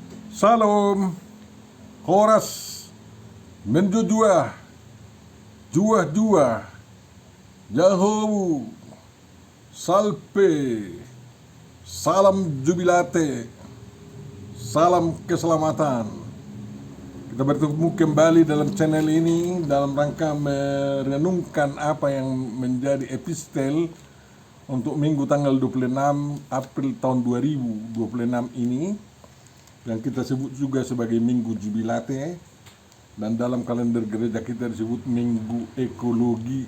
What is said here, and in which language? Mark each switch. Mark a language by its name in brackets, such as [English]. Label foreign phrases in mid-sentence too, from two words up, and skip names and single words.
[Indonesian] Salam, Horas, Menjujua, Jua-jua, Yahowu, Salpe, salam jubilate, salam keselamatan. Kita bertemu kembali dalam channel ini dalam rangka merenungkan apa yang menjadi epistel untuk minggu tanggal 26 April tahun 2026 ini, yang kita sebut juga sebagai Minggu Jubilate, dan dalam kalender gereja kita disebut Minggu Ekologi.